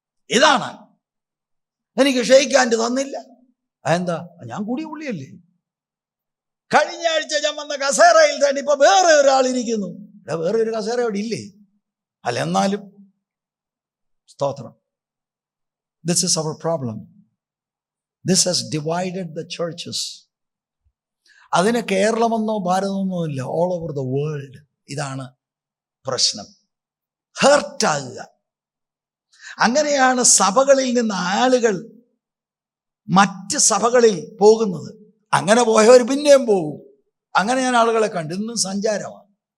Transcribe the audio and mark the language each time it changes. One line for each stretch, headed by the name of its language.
Malayalam: ഇതാണ്. എനിക്ക് ഷെയ്ക്കാൻഡ് തന്നില്ല. അതെന്താ? ഞാൻ കൂടിയ പുള്ളിയല്ലേ. കഴിഞ്ഞ ആഴ്ച ഞാൻ വന്ന കസേരയിൽ തന്നെ ഇപ്പൊ വേറെ ഒരാളിരിക്കുന്നു. വേറെ ഒരു കസേര അവിടെ ഇല്ലേ? അല്ല, എന്നാലും സ്തോത്രം.
English: This is our problem. This has divided the churches.
Malayalam: അതിന് കേരളമെന്നോ ഭാരതമെന്നോ ഇല്ല,
English: All over the world.
Malayalam: ഇതാണ് പ്രശ്നം. ഹേർട്ടാകുക. അങ്ങനെയാണ് സഭകളിൽ നിന്ന് ആളുകൾ മറ്റ് സഭകളിൽ പോകുന്നത്. അങ്ങനെ പോയവർ പിന്നെയും പോകും. അങ്ങനെ ഞാൻ ആളുകളെ കണ്ടു. ഇന്നും സഞ്ചാരമാണ്.